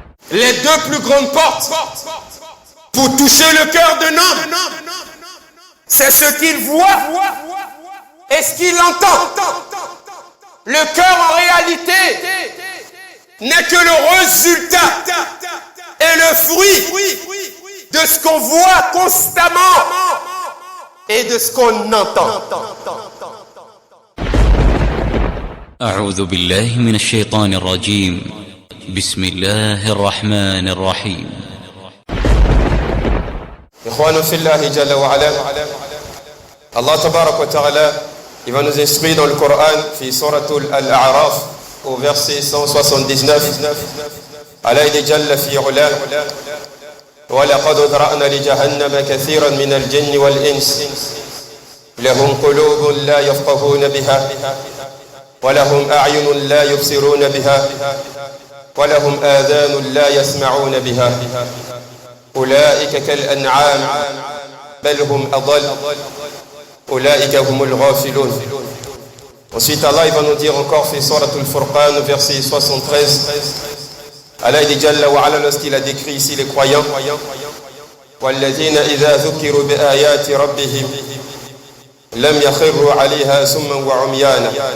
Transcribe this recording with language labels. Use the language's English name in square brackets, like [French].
[French] Les deux plus grandes portes pour toucher le cœur d'un homme, c'est ce qu'il voit et ce qu'il entend. Le cœur en réalité n'est que le résultat et le fruit de ce qu'on voit constamment et de ce qu'on entend. [Arabic] أعوذ بالله من الشيطان الرجيم. بسم الله الرحمن الرحيم. إخواننا في الله جل وعلا, Allah tabarak wa ta'ala, [French] il va nous instruire dans le Coran, [Arabic] في سورة الأعراف, [French] au verset 179. Allah dit [Arabic] جل في علاه ولقد ذرأنا لجهنم كثيرا من الجن والإنس لهم قلوب لا يفقهون بها ولهم أعين لا يبصرون بها ولهم آذان لا يسمعون بها أولئك كالأنعام بل هم أضل أولئك هم الغافلون. [French] Ensuite Allah il va nous dire encore [Arabic] في سورة الفرقان [French] verset 73. Allah dit [Arabic] Jalla wa ala, [French] lorsqu'il a décrit ici les croyants, [Arabic] وَالَّذِينَ إِذَا ذُكِّرُوا بِآيَاتِ رَبِّهِمْ لَمْ يَخِرُّوا عَلَيْهَا سُمًّا وَعُمْيَانًا.